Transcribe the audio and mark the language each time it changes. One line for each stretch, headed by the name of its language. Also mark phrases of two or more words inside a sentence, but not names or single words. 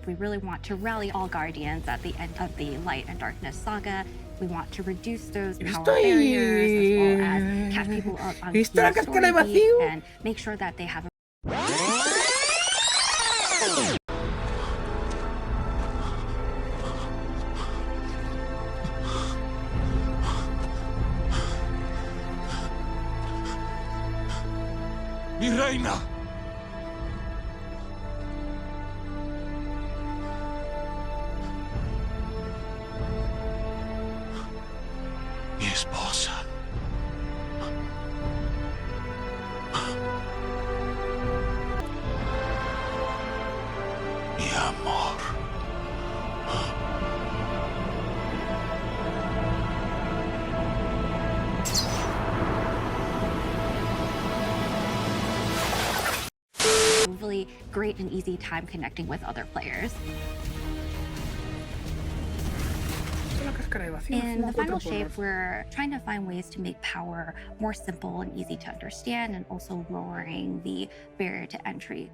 English: we really want to rally all Guardians at the end of the Light and Darkness saga. We want to reduce those power barriers as well as catch people up on key story beats and make sure that they have a
Spanish: ¡Mi reina! Mi esposa. Mi amor.
English: really great and easy time connecting with other players. In the final shape, we're trying to find ways to make power more simple and easy to understand, and also lowering the barrier to entry.